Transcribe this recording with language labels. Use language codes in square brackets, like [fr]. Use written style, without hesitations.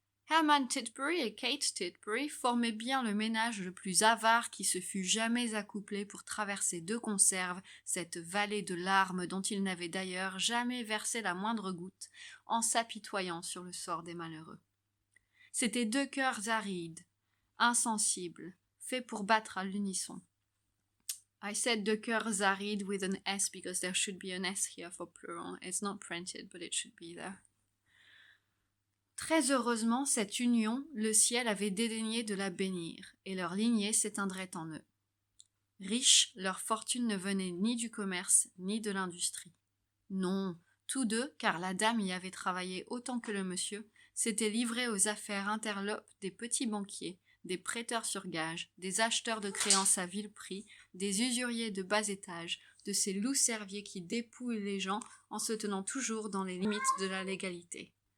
[fr] Herman Titbury et Kate Titbury formaient bien le ménage le plus avare qui se fût jamais accouplé pour traverser de conserve cette vallée de larmes dont ils n'avaient d'ailleurs jamais versé la moindre goutte, en s'apitoyant sur le sort des malheureux. C'étaient deux cœurs arides, insensibles, faits pour battre à l'unisson. [en] I said [fr] deux cœurs arides [en] with an S because there should be an S here for plural. It's not printed, but it should be there. [fr] Très heureusement, cette union, le ciel avait dédaigné de la bénir, et leur lignée s'éteindrait en eux. Riches, leur fortune ne venait ni du commerce, ni de l'industrie. Non, tous deux, car la dame y avait travaillé autant que le monsieur, s'étaient livrés aux affaires interlopes des petits banquiers, des prêteurs sur gage, des acheteurs de créances à vil prix, des usuriers de bas étage, de ces loups cerviers qui dépouillent les gens en se tenant toujours dans les limites de la légalité.